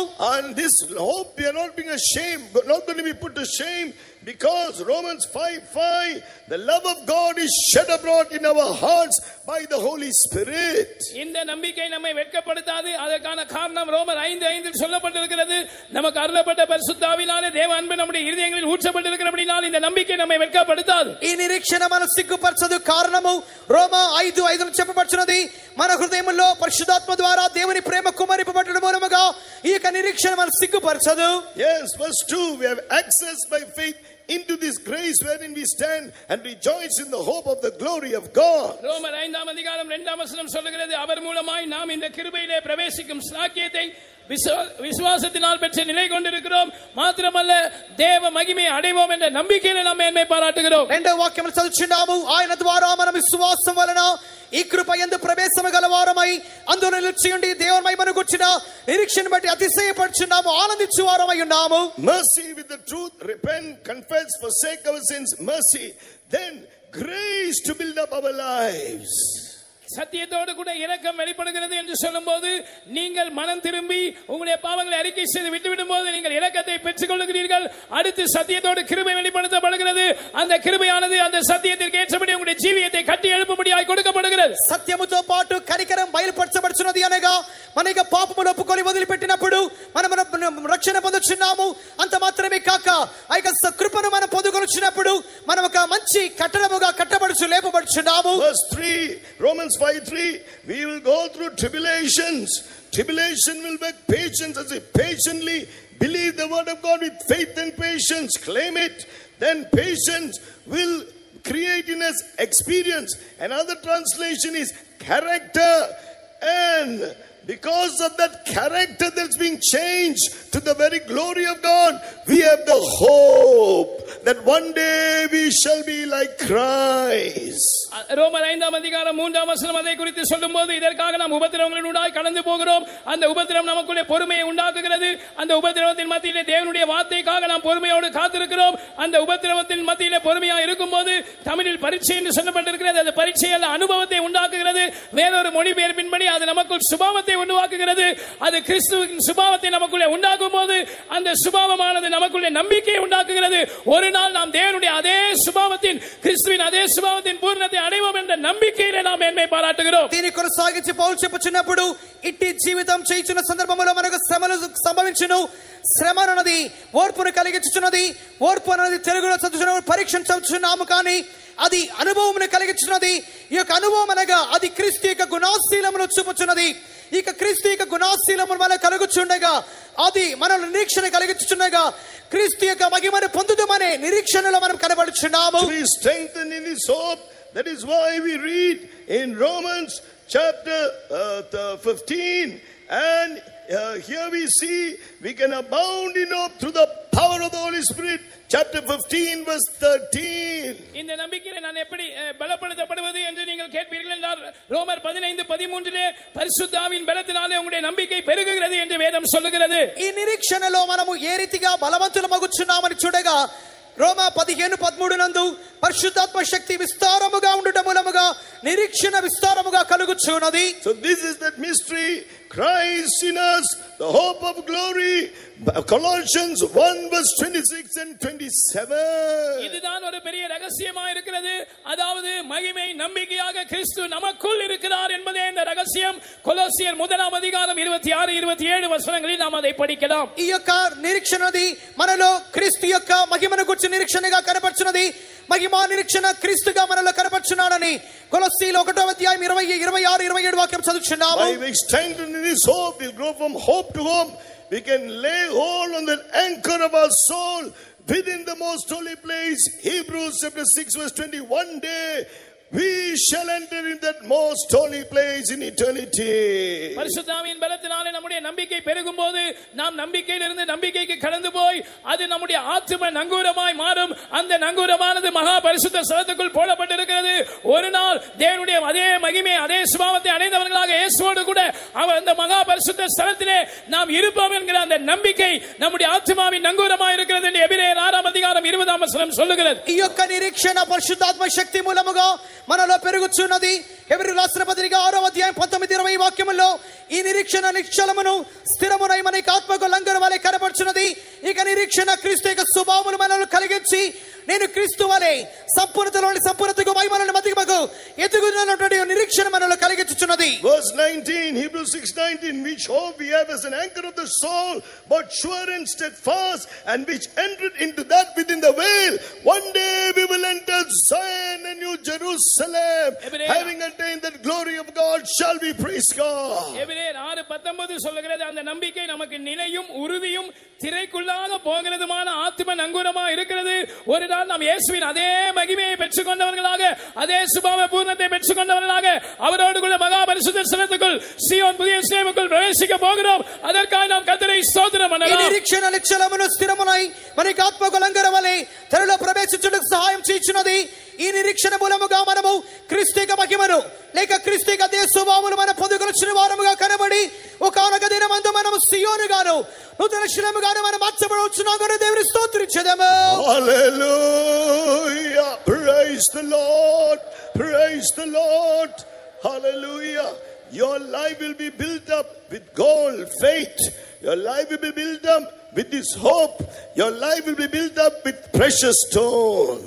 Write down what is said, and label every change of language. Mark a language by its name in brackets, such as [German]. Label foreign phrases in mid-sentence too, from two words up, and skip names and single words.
[English] And this hope we are not being ashamed, not going to be put to shame, because Romans 5:5, the love of God is shed abroad in our hearts by the Holy Spirit. [Tamil] இந்த நம்பிக்கை நம்மை வெட்கப்படுத்தாது. அதற்கான காரணம் ரோமர் 5:5 சொல்லப்பட்டிருக்கிறது. நமக்கு அருளப்பட்ட பரிசுத்த ஆவியினாலே தேவ அன்பு நம்முடைய இருதயங்களில் ஊற்றப்பட்டிருக்கிறபடியால் இந்த நம்பிக்கை நம்மை வெட்கப்படுத்தாது. [Telugu] ఈ నిరీక్షణ మన సిగ్గుపరచదు. కారణము రోమా 5:5 చెప్పబడుచున్నది, మన హృదయములో పరిశుద్ధాత్మ ద్వారా దేవుని ప్రేమ కుమ్మరింపబడడం మూలముగా ఈ యొక్క నిరీక్షణ మన సిగ్గుపరచదు. [English] Yes, verse 2, we have access by faith into this grace wherein we stand and rejoice in the hope of the glory of God. [Tamil] ரோமர் 5ஆம் அதிகாரம் 2ஆம் வசனம் சொல்லுகிறது, அவர் மூலமாய் நாம் இந்த கிருபையிலே பிரவேசிக்கும் ஸ்லாக்கியத்தை விசுவாசத்தினால் பெற்ற நிலை கொண்டிருக்கிறோம். మాత్రమల్ల தேவ மகிமையை அடைவோம் என்ற நம்பிக்கையிலே நாம் மேன்மை பாராட்டுகிறோம். [Telugu] రెండవ వాక్యం చదువుచున్నాము, ఆయన ద్వారా మన విశ్వాసం వలన ఈ కృప యందు ప్రవేశము గలవారమై అందులో నిలిచి ఉండి దేవుని మహిమను గుర్చిన నిరీక్షణ బట్టి అతిశయపడుచున్నాము, ఆనందించు వారమై ఉన్నాము. [English] Mercy with the truth, repent, confess, forsake our sins, mercy, then grace to build up our lives. [Tamil] சத்தியத்தோடு கூட இரக்கம் வெளிப்படுகிறது என்று சொல்லும்போது நீங்கள் மனம் திரும்பி உங்களுடைய பாவங்களை அறிக்கை செய்து விட்டுவிடும் போது நீங்கள் இரக்கத்தை பெற்றுக் கொள்கிறீர்கள். அடுத்து சத்தியத்தோடு கிருபை வெளிப்படுத்தப்படுகிறது. அந்த கிருபையானது அந்த சத்தியத்திற்கு ஏற்றபடி உங்களுடைய ஜீவியத்தை கட்டி எழுப்பும்படியாய் கொடுக்கப்படுகிறது. [Telugu] సత్యముతో పాటు కనికరం బయలుపరచబడుచున్నది అనగా మనకి పాపములు ఒప్పుకొని వదిలిపెట్టినప్పుడు మనం రక్షణ పొందుచున్నాము. అంత మాత్రమే కాక ఆ యొక్క కృపను మనం పొందుకొనుచున్నప్పుడు మనం ఒక మంచి కట్టడముగా కట్టబడుచు లేపబడుచున్నాము. [English] Verse 3, Romans 5:3, we will go through tribulations. Tribulation will make patience, as if patiently believe the word of God with faith and patience, claim it, then patience will create in us experience. Another translation is character, and because of that character that's being changed to the very glory of God, we have the hope that one day we shall be like Christ. [Tamil] ரோமர் 5ஆம் அதிகாரம் 3ஆம் வசனம் அதை குறித்து சொல்லும்போது இதற்காக நாம் உபத்திரவங்களினூடாய் கடந்து போகிறோம். அந்த உபத்திரவம் நமக்குள்ளே பொறுமையை உண்டாக்குகிறது. அந்த உபத்திரவத்தின் மத்தியிலே தேவனுடைய வார்த்தைக்காக நாம் பொறுமையோடு காத்திருக்கிறோம். அந்த உபத்திரவத்தின் மத்தியிலே பொறுமையாக இருக்கும்போது தமிழில் பரீட்சை என்று சொல்லப்பட்டிருக்கிறது. அது பரீட்சை அல்ல, அனுபவத்தை உண்டாக்குகிறது. வேறொரு மொழிபெயர்ப்பின்படி அது நமக்குள் சுபாவத்தை உருவாக்குகிறது. அது கிறிஸ்துவின் சுபாவத்தை நமக்குள்ளே உண்டாக்கும் போது அந்த சுபாவமானது நமக்குள்ளே நம்பிக்கையை உண்டாக்குகிறது. ஒரு நாள் நாம் தேவனுடைய அதே சுபாவத்தின் கிறிஸ்துவின் அதே சுபாவத்தின் பூர்ணத்தை అడైవం ఎன்ற నమ్మికైనే நாம் మేన్மை పారాటుகிறோம். [Telugu] దీని కొనసాగించి పౌలు చెప్పుచున్నప్పుడు ఇట్టి జీవితం చేయుచున్న సందర్భంలో మనకు శ్రమలు సంభవించును. శ్రమ అన్నది ఓర్పును కలిగించుచున్నది. ఓర్పు అన్నది తెలుగులో చదువుతున్న పరీక్షించుచున్నాము, కానీ అది అనుభవమును కలిగించున్నది. ఈ యొక్క అనుభవం అనగా అది క్రీస్తు యొక్క గుణశీలమును చూపుచున్నది. ఈ క్రీస్తు యొక్క గుణశీలమును మనకు కలుగుచుండగా అది మనల్ని నిరీక్షణ కలిగించుచుండగా క్రీస్తు యొక్క మహిమను పొందుదామనే నిరీక్షణలో మనం కనబడుచున్నాము. [English] To be strengthened in this hope, that is why we read in Romans chapter 15, and here we see we can abound in hope through the power of the Holy Spirit. Chapter 15 verse 13. [Tamil] இந்த நம்பிக்கையை நான் எப்படி பலப்படுத்தப்படுவது என்று நீங்கள் கேட்பீர்கள் என்றால் ரோமர் 15:13 பரிசுத்த ஆவியின் பலத்தினாலே உங்களுடைய நம்பிக்கை பெருகுகிறது என்று வேதம் சொல்லுகிறது. [Telugu] ఈ నిరీక్షణలో మనము ఏ రీతిగా బలవంతులమగుచున్నామని చూడగా రోమా 15:13 నందు పరిశుద్ధాత్మ శక్తి విస్తారముగా ఉండుట మూలముగా నిరీక్షణ విస్తారముగా కలుగుచున్నది. [English] So this is that mystery, Christ in us, the hope of glory. Colossians 1 verse 26 and 27. [Tamil] இதுதான் ஒரு பெரிய ரகசியமாக இருக்கிறது. அதாவது மகிமை நம்பிக்கையாக கிறிஸ்து நமக்குள் இருக்கிறார் என்பதே இந்த ரகசியம். கொலோசியர் 1ஆம் அதிகாரம் 26-27 వచనங்களில் நாம் அதை படிக்கலாம். [Telugu] ఈ యొక్క నిరీక్షణది మనలో క్రీస్తు యొక్క మహిమను గురించి నిరీక్షణగా కనపడుచున్నది. మహిమా నిరీక్షణ క్రీస్తుగా మనలో కనపడుచున్నాడని కొలొస్సీయులు 1వ అధ్యాయం 20, 26, 27 వాక్యం చదువుచున్నాము. [English] By being strengthened in this hope, we'll grow from hope to hope. We can lay hold on the anchor of our soul within the most holy place. Hebrews chapter 6 verse 20. One day we shall enter in that most holy place in eternity. [Tamil] பரிசுத்த ஆவியின் பலத்தினாலே நம்முடைய நம்பிக்கை பெருகும்போது நாம் நம்பிக்கையிலிருந்து நம்பிக்கைக்கு கடந்து போய் அது நம்முடைய ஆத்தும நங்கூரமாய் மாறும். அந்த நங்கூரமானது மகா பரிசுத்த ஸ்தலத்துக்குள் போடப்பட்டிருக்கிறது. ஒரு நாள் தேவனுடைய அதே மகிமை அதே சுபாவத்தை அடைந்தவர்களாக இயேசுவோடு கூட அவர் அந்த மகா பரிசுத்த ஸ்தலத்திலே நாம் இருப்போம் என்கிற அந்த நம்பிக்கை நம்முடைய ஆத்துமாவின் நங்கூரமாய் இருக்கிறது என்று எபிரேயர் 6ஆம் அதிகாரம் 20ஆம் வசனம் சொல்லுகிறது. [Telugu] ఈ యొక్క నిరీక్షణ పరిశుద్ధాత్మ శక్తి మూలముగా మనలో పెరుగుచున్నది. హెబ్రీయులకు రాసిన పత్రిక 6వ అధ్యాయం 19-20 వాక్యములో ఈ నిరీక్షణ నిశ్చలమును స్థిరమునై మనకి ఆత్మకు లంగరు వలె కనపడుచున్నది. ఇక నిరీక్షణ క్రీస్తు యొక్క స్వభావమును మనలో కలిగించి నేను క్రీస్తు వలె సంపూర్ణతలోని సంపూర్ణతకు మహిమలోని మధ్యమకు ఎదుగుతున్నటువంటి నిరీక్షణ మనలో కలిగించుచున్నది. [English] Verse 19, Hebrews 6:19, which hope we have as an anchor of the soul, but sure and steadfast, and which entered into that within the veil. One day we will enter Zion and New Jerusalem, having attained that glory of God shall we praise God. [Tamil] எபிரேயர் 6:19 சொல்லுகிறது, அந்த நம்பிக்கை நமக்கு நிலையும் உறுதியும் திரைக்குள்ளாக போகிறதுமான ஆத்தும நங்கூரமாக இருக்கிறது. ஒரு நாள் நாம் இயேசுவின் அதே மகிமையை பெற்றுக் கொண்டவர்களாக அதே சுபாவ பூர்ணத்தை பெற்றுக் கொண்டவர்களாக அவரோடு கூட மகா பரிசுத்த ஸ்தலத்துக்குள் சீயோன் புதிய எருசலேமுக்குள் பிரவேசிக்க போகிறோம். அதற்காக நாம் கர்த்தரை ஸ்தோத்திரம் பண்ணலாம். [Telugu] ఈ నిరీక్షణ నిశ్చలమును స్థిరమునై మనకి ఆత్మకు లంగరు వలె త్వరలో ప్రవేశించుటకు సహాయం చేయుచున్నది. ఈ నిరీక్షణ మూలముగా మనము క్రీస్తుక మహిమను లేక క్రీస్తుక దేవ స్వభావమును మన పొందుకొనిన వారముగా కనబడి ఒకానొక దినమందు మనము సియోనుగాను నూతన శిలముగాను మనం మార్చబడవచ్చున్నామని దేవుని స్తోత్రించెదము. [English] Hallelujah. Praise the Lord. Praise the Lord. Hallelujah. Your life will be built up with gold, faith. Your life will be built up with this hope. Your life will be built up with precious stones.